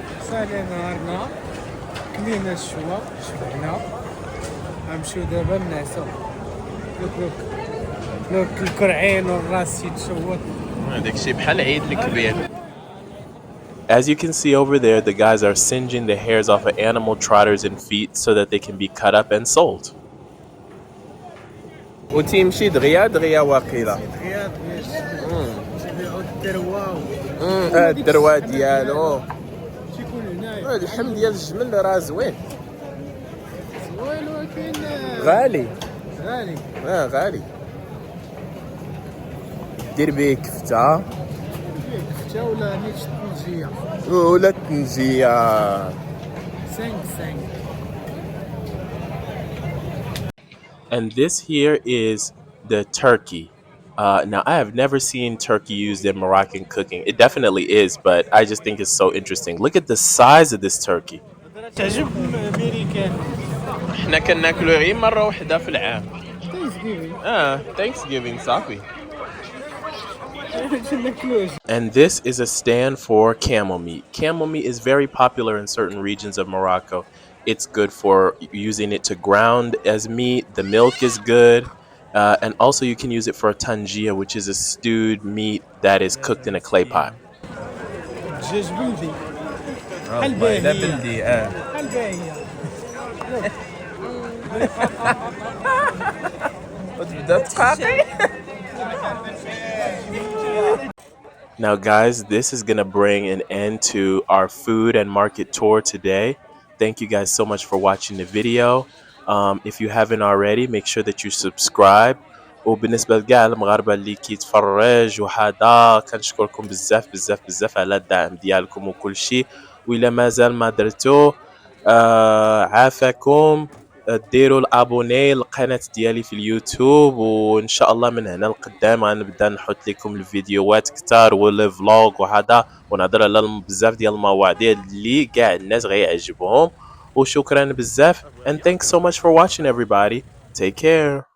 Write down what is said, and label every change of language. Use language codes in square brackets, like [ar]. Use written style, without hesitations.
[ar] سالي نهارنا كلينا الشوا شبعنا غنمشيو دابا نعسو لوك لوك لوك الكرعين والراس يتشوط داكشي بحال عيد الكبير. [en] As you can see over there, the guys are singeing the hairs off of animal trotters and feet so that they can be cut up and sold. [ar] وتيمشي دغيا واقيلا. غياب باش تبيعو الدروا الدروا ديالو. تيكون هنايا هاد اللحم ديال الجمل راه زوين. زوين ولكن غالي. غالي غالي. دير بيه كفته فيه كفته ولا نيت طنجيه ولا التنجيه. 5 5 [en] And this here is the turkey. Now, I have never seen turkey used in Moroccan cooking. It definitely is, but I just think it's so interesting. Look at the size of this turkey. [ar] تعجب الامريكان احنا كناكلو غير مرة واحدة في العام. تنسبيبي [en] Thanksgiving صافي. [ar] تناكلوش [en] And this is a stand for camel meat. Camel meat is very popular in certain regions of Morocco. It's good for using it to ground as meat. The milk is good. And also you can use it for a tangia, which is a stewed meat that is cooked in a clay pot. [ar] دجاج بلدي بحال والله لا باهيه بلدي بحال باهيه وتبدا تقاقي. [en] Now, guys, this is going to bring an end to our food and market tour today. Thank you guys so much for watching the video. If you haven't already, make sure that you subscribe. [ar] وبالنسبة لكاع المغاربة اللي كيتفرج وهذا كنشكركم بزاف بزاف بزاف على الدعم ديالكم وكل شيء. وإلا مازال ما درتو عافاكم. ديروا الابوني للقناه ديالي في اليوتيوب، وان شاء الله من هنا لقدام غنبدا نحط لكم الفيديوهات كتار والفلوغ وهذا، ونهضر على بزاف ديال المواضيع اللي كاع الناس غيعجبهم. وشكرا بزاف [en] and thanks so much for watching everybody. Take care.